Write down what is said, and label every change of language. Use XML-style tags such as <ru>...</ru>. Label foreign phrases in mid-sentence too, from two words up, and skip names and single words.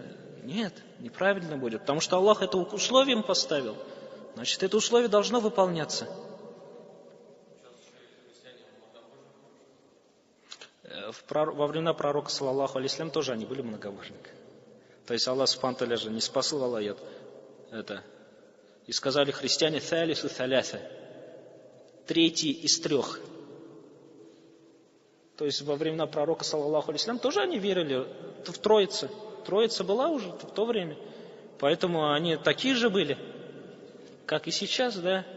<ru>Нет, неправильно будет. Потому что Аллах это условием поставил. Значит, это условие должно выполняться. Во времена пророка,</ru> <ar>صلى الله عليه وسلم,</ar> <ru>тоже они были многобожниками. То есть</ru> <ar>الله سبحانه وتعالى</ar> <ru>же не спасал аят это. И сказали христиане</ru> <ar>«ثالث ثلاثة»,</ar> <ru>третий из трех. То есть во времена пророка,</ru> <ar>صلى الله عليه وسلم,</ar> <ru>тоже они верили в Троицу. Троица была уже в то время. Поэтому они такие же были, как и сейчас, да.</ru>